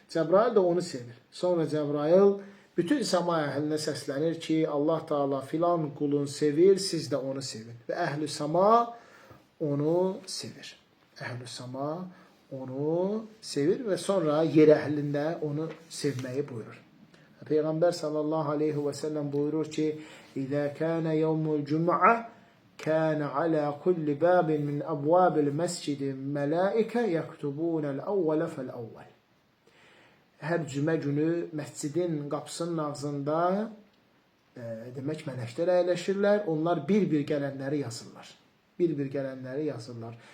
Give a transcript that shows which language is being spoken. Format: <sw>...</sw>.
<az>Cəbrail də onu sevir. Sonra Cəbrail bütün səma əhlinə səslənir ki, Allah Teala filan qulun sevir, siz də onu sevin. Və əhl-i səma onu sevir. Əhl-i səma onu sevir və sonra yer əhlində onu sevməyi buyurur. Peyğəmbər sallallahu aleyhi və səlləm buyurur ki:</az> <ar>"İzə kənə yevmul cüm'ə كان على كل باب من أبواب المسجد ملائكة يكتبون الأول فالأول.</ar> <az>Hər cümə günü məscidin qapısının ağzında demək mələklər əyləşirlər. Onlar bir-bir gələnləri yazırlar. Bir-bir gələnləri yazırlar.</az>